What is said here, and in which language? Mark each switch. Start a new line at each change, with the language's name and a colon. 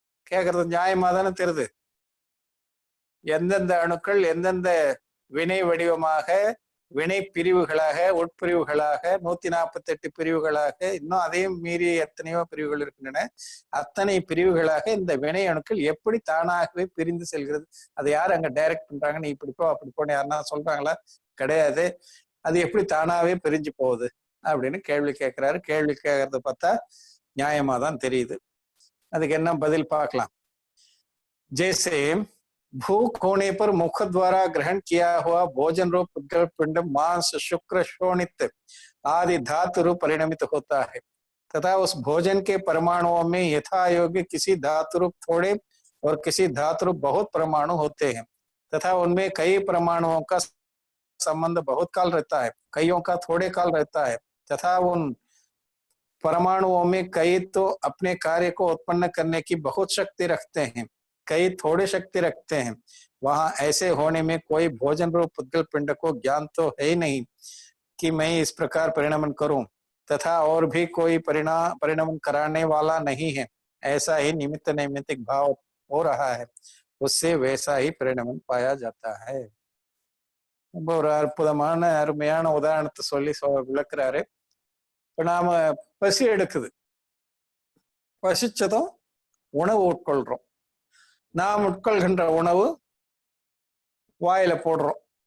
Tamil: கேட்கறது நியாயமா தானே தெரியுது. எந்தெந்த அணுக்கள் எந்தெந்த வினை வடிவமாக, வினை பிரிவுகளாக, உட்பிரிவுகளாக, 148 பிரிவுகளாக, இன்னும் அதையும் மீறி எத்தனையோ பிரிவுகள் இருக்கின்றன, அத்தனை பிரிவுகளாக இந்த வினை அணுக்கள் எப்படி தானாகவே பிரிந்து செல்கிறது? அதை யார் அங்க டைரக்ட் பண்றாங்க, நீ இப்படி போ அப்படி போன்னு யாருன்னா சொல்றாங்களா? கிடையாது. அது எப்படி தானாவே பிரிஞ்சு போகுது அப்படின்னு கேள்வி கேட்கிறாரு. கேள்வி கேட்கறத பார்த்தா நியாயமா தான் தெரியுது. அதுக்கு என்ன பதில் பார்க்கலாம்.
Hindi: जैसे भूख होने पर मुख द्वारा ग्रहण किया हुआ भोजन रूप उद्गल पिंड मांस, शुक्र, शोणित आदि धातु रूप परिणमित होता है, तथा उस भोजन के परमाणुओं में यथा योग्य किसी धातु रूप थोड़े और किसी धातु रूप बहुत परमाणु होते हैं, तथा उनमें कई परमाणुओं का संबंध बहुत काल रहता है, कईयों का थोड़े काल रहता है, तथा उन परमाणुओं में कई तो अपने कार्य को उत्पन्न करने की बहुत शक्ति रखते हैं, कई थोड़े शक्ति रखते हैं। वहां ऐसे होने में कोई भोजन रूप पुद्गल पिंड को ज्ञान तो है ही नहीं कि मैं इस प्रकार परिणमन करूं, तथा और भी कोई परिणमन कराने वाला नहीं है। ऐसा ही निमित्त नैमित्तिक भाव हो रहा है, उससे वैसा ही परिणमन पाया जाता है.
Tamil: ஒரு அற்புதமான அருமையான உதாரணத்தை சொல்லி விளக்குறாரு. இப்ப நாம பசி எடுக்குது, பசிச்சதும் உணவு உட்கொள்றோம். நாம் உட்கொள்கின்ற உணவு வாயில போடுறோம்.